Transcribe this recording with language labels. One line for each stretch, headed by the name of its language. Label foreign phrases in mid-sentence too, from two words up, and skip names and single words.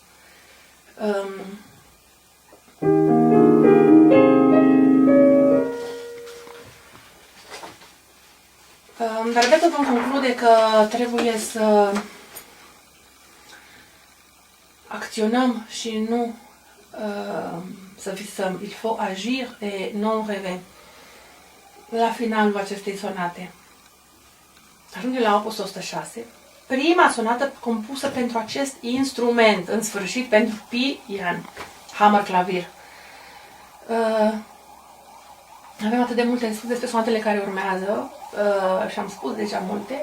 Romanian: Dar Beethoven conclude că trebuie să acționăm și nu să visăm.
French: Il faut agir et non rêver.
Romanian: La finalul acestei sonate. Ajunge la opus 106. Prima sonată compusă pentru acest instrument, în sfârșit pentru pian, hammer clavier. Avem atât de multe de spus despre sonatele care urmează și am spus deja multe.